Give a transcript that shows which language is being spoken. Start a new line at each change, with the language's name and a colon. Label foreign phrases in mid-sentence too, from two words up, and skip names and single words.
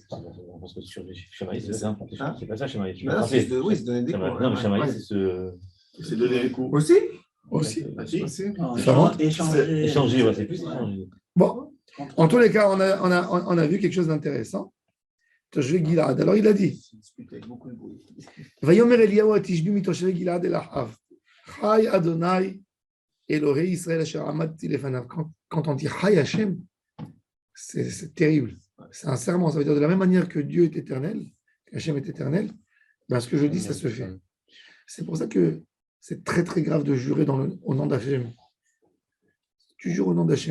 French: Parce que chamailler, c'est ça. Hein? C'est pas ça, chamailler. Oui, c'est donner des coups. Non, mais chamailler, c'est donner des coups. Aussi. Échanger, ouais, c'est plus échanger. Bon, en tous les cas, on a vu quelque chose d'intéressant. Je vais Gilad. Alors il a dit
Hebrew: ויאמר אליהו התשבי מתושבי גלעד אל אחאב. חי אדוני אלוהי ישראל אשר עמדתי לפניו.
French: Quand on dit
Hebrew: חי השם,
French: c'est terrible. C'est un serment. Ça veut dire de la même manière que Dieu est éternel, qu'Hachem est éternel, ben, ce que je dis, ça se fait. C'est pour ça que c'est très très grave de jurer au nom d'Hachem. Tu jures au nom d'Hachem.